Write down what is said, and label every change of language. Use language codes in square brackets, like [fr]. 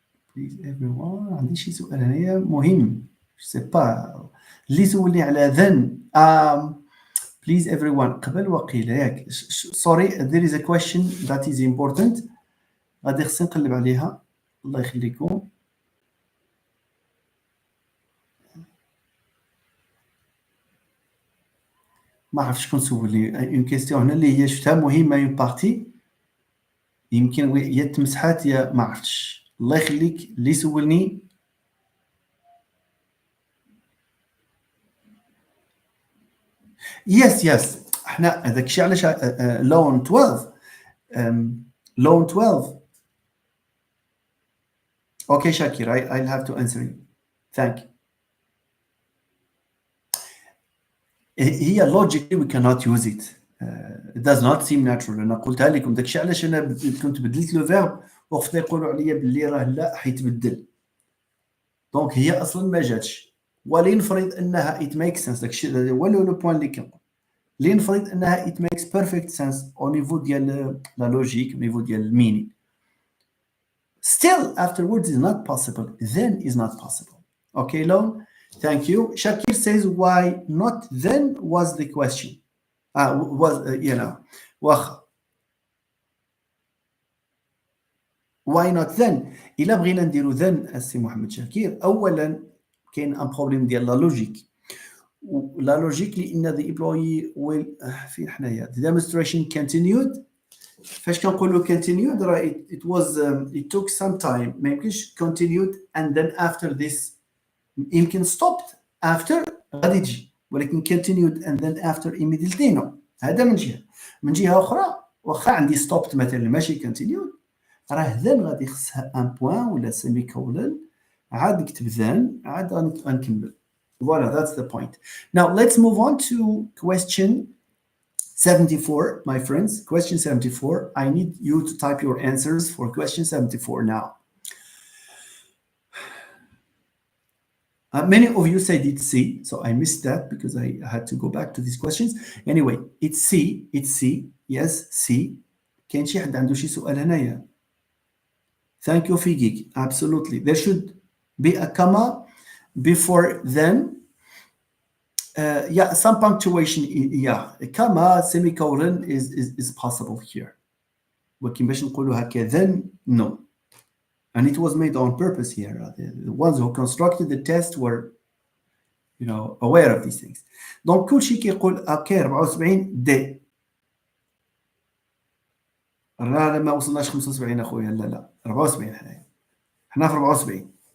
[en] Please everyone [ar] عندي شي سؤال هنايا مهم. [fr] Je sais pas. [ar] اللي سولني على then. [en] Please everyone [ar] قبل وقيله ياك. [en] Sorry, there is a question that is important. [ar] غادي خصني نقلب عليها. الله يخليكم. ما عرفت شكون سولني اون كيستيون هنا اللي هي شفتها مهمه اون بارتي يمكن يا تمسحات يا ما عرفتش. الله يخليك اللي سولني. يس احنا هذاك الشيء علاش لون 12 لون 12. [en] Okay شاكر I'll have to answer you. Thank you. هي logically we cannot use it. It does not seem natural. [ar] انا قلتها لكم داكشي علاش انا كنت بدلت لو فيرب وخفت يقولوا عليا باللي راه لا حيتبدل. دونك هي اصلا ما جاتش. ولنفرض انها [en] it makes sense. [ar] داكشي هو لو بوين اللي كنقول. لنفرض انها [en] it makes perfect sense [fr] au niveau [ar] ديال لا لوجيك au niveau ديال المينين. [en] Still afterwards is not possible. Then is not possible. Okay, Lone? Thank you. Shakir says why not then was the question. Why not then? [ar] إلا بغينا نديرو then السي محمد شاكير أولا كاين ان بروبليم ديال لا لوجيك. لا لوجيك لأن [en] the employee will [ar] فين حنايا [en] the demonstration continued. [ar] فاش كنقولوا continued راه [en] it was it took some time. [ar] ما يمكنش [en] continued and then after this يمكن stopped after [ar] غادي تجي ولكن [en] continued and then after immediately no. [ar] هذا من جهه اخرى واخا عندي stopped مثلا ماشي continued راه then غادي خصها ان بوين ولا سيمي كولن عاد نكتب then عاد غنكمل. [en] Voilà, that's the point. Now let's move on to question 74, my friends. Question 74. I need you to type your answers for question 74 now. Many of you said it's C, so I missed that because I had to go back to these questions. Anyway, it's C. Yes, C. [ar] كاين شي حد عنده شي سؤال هنايا. [en] Thank you, Figik. Absolutely. There should be a comma before then. Yeah, some punctuation. Yeah, a comma semicolon is possible here. [ar] ولكن باش نقولوا هكا then no. [en] And it was made on purpose here. The ones who constructed the test were aware of these things. [ar] Donc كل شيء كيقول اوكي 74 دي. لا ما وصلناش 75 اخويا، لا 74 احنا في 74.